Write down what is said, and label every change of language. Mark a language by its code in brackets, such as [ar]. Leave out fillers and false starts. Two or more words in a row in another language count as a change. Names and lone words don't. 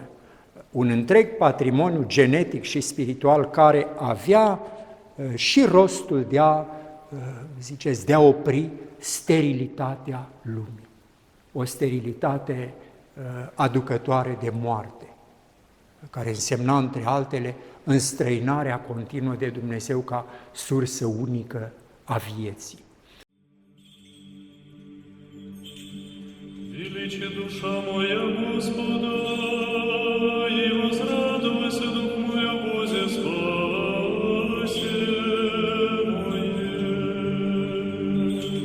[ro] Un întreg patrimoniu genetic și spiritual care avea și rostul de a opri sterilitatea lumii. O sterilitate aducătoare de moarte, care însemna, între altele, înstrăinarea continuă de Dumnezeu ca sursă unică a vieții. [cu] Величи душа моя Господа, и возрадуйся дух мой о Бозе спасе моей.